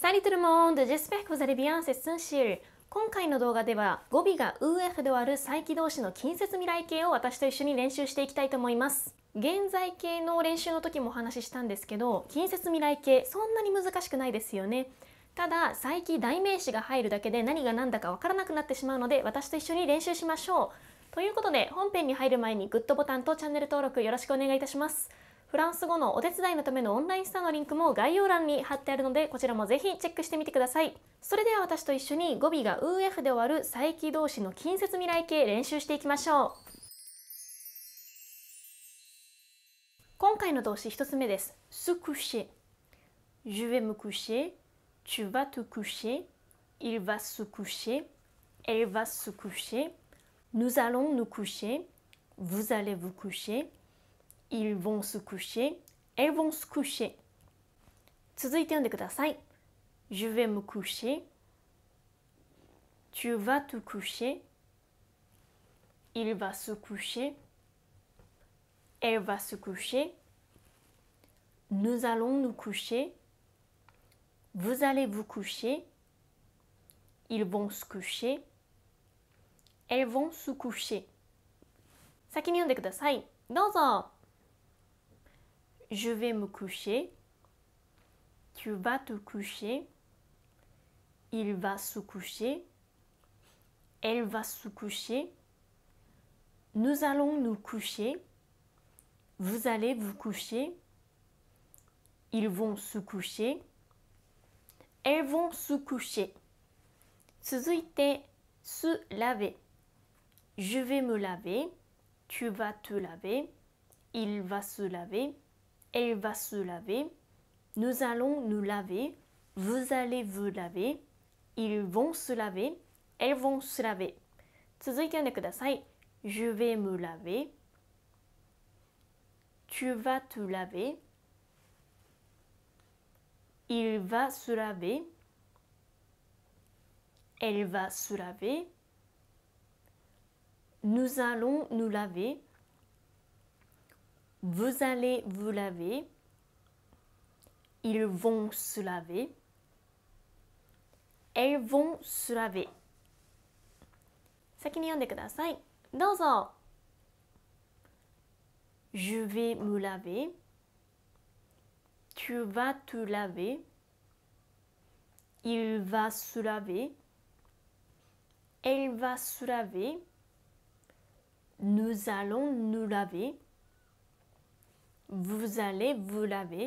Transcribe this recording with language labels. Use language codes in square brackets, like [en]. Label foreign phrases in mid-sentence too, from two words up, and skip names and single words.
[fr] Salut tout le monde, j'espère que vous allez bien, c'est Sunshil。 [ja] 今回の動画では語尾が UF で割る再起動詞の近接未来形を私と一緒に練習していきたいと思います。現在形の練習の時もお話ししたんですけど、近接未来形そんなに難しくないですよね。ただ、再起代名詞が入るだけで何が何だかわからなくなってしまうので、私と一緒に練習しましょう。ということで、本編に入る前にグッドボタンとチャンネル登録よろしくお願いいたします。フランス語のお手伝いのためのオンラインストアのリンクも概要欄に貼ってあるので、こちらもぜひチェックしてみてください。それでは私と一緒に語尾が UF で終わる再起動詞の近接未来形練習していきましょう。今回の動詞1つ目です。 [fr] se coucher。Je vais me coucher, tu vas te coucher, il va se coucher, elle va se coucher, nous allons nous coucher, vous allez vous coucher.Ils vont se coucher, elles vont se coucher. [ja] 続いて読んでください。 [fr] Je vais me coucher. Tu vas te coucher. Il va se coucher. Elle va se coucher. Nous allons nous coucher. Vous allez vous coucher. Ils vont se coucher. Elles vont se coucher. [ja] 先に読んでください。 [fr] どうぞ。Je vais me coucher, tu vas te coucher, il va se coucher, elle va se coucher, nous allons nous coucher, vous allez vous coucher, ils vont se coucher, elles vont se coucher. [ja] 続いて、 [fr] se laver. Je vais me laver, tu vas te laver, il va se laver.Elle va se laver, nous allons nous laver, vous allez vous laver, ils vont se laver, elles vont se laver. [ja] 続いて読んでください。 [fr] Je vais me laver, tu vas te laver, il va se laver, elle va se laver, nous allons nous laver.Vous allez vous laver. Ils vont se laver. Elles vont se laver. [ja] 先に読んでください。 [fr] どうぞ。Je vais me laver. Tu vas te laver. Il va se laver. Elle va se laver. Nous allons nous laver.Vous allez vous laver.